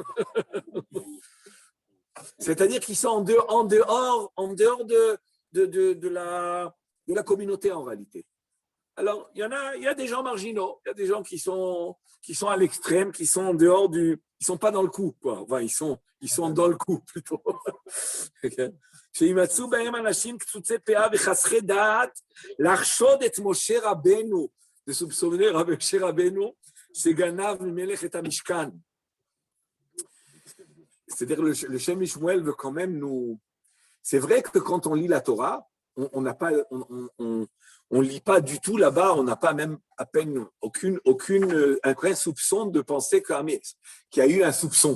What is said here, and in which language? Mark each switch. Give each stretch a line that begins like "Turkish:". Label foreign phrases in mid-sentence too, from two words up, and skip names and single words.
French: C'est-à-dire qu'ils sont en dehors de la communauté en réalité. Alors, il y a des gens marginaux, il y a des gens qui sont à l'extrême, qui sont en dehors ils sont pas dans le coup, quoi. Enfin, ils sont dans le coup, plutôt.
Hebrew: שימצאו בהם אנשים קצוצי פאה וחסכי דעת, לחשוד את משה רבנו,
French: de soupçonner Moshe Rabbeinu,
Hebrew: שגנב ממלך את המשכן.
French: C'est-à-dire, le Shem Mishmuel veut quand même nous. C'est vrai que quand on lit la Torah, on n'a pas, on lit pas du tout là-bas, on n'a pas même à peine aucun soupçon de penser qu'il y a eu un soupçon.